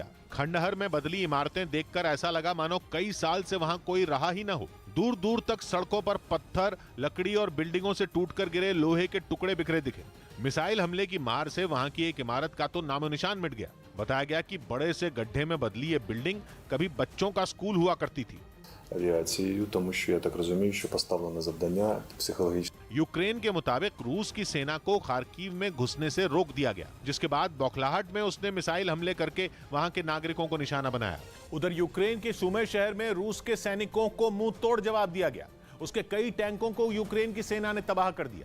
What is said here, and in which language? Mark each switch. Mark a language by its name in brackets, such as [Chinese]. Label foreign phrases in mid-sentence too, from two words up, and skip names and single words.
[Hindi] खंडहर में बदली इमारतें देखकर ऐसा लगा मानो कई साल से वहां कोई रहा ही न हो। दूर दूर तक सड़कों पर पत्थर, लकड़ी और बिल्डिंगों से टूटकर गिरे लोहे के टुकड़े बिखरे दिखे। मिसाइल हमले की मार से वहां की एक इमारत का तो नामो निशान मिट गया। बताया गया कि बड़े से गड्ढे में बदली ये बिल्डिंग कभी बच्चों का स्कूल हुआ करती थी। [Ukrainian] авіацією, тому що я так розумію, що поставлене завдання психологічне. [Hindi] यूक्रेन के मुताबिक रूस की सेना को खार्किव में घुसने से रोक दिया गया, जिसके बाद बौखलाहट में उसने मिसाइल हमले करके वहां के नागरिकों को निशाना बनाया। उधर यूक्रेन के सुमे शहर में रूस के सैनिकों को मुंह तोड़ जवाब दिया गया। उसके कई टैंकों को यूक्रेन की सेना ने तबाह कर दिया।